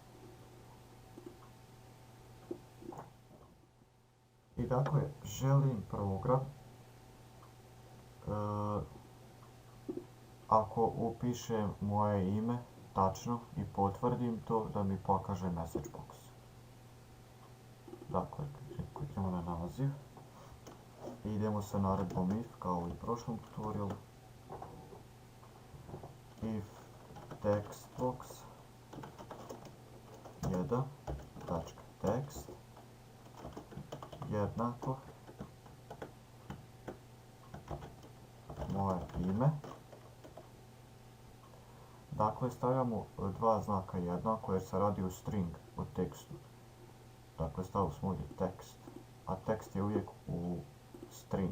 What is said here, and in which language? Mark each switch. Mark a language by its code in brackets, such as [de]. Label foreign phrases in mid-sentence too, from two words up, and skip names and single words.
[bs] I dakle, želim program ako upišem moje ime tačno i potvrdim to, da mi pokaže [en] message box. [bs] Dakle, kliknemo na naziv i idemo sa naredbom if kao i u prošlom tutorialu. [en] If text box 1.text [bs] jednako moje ime. Dakle, stavljamo dva znaka jednako jer se radi o string, o tekstu. Dakle, stavili smo ovdje tekst, a tekst je uvijek u string.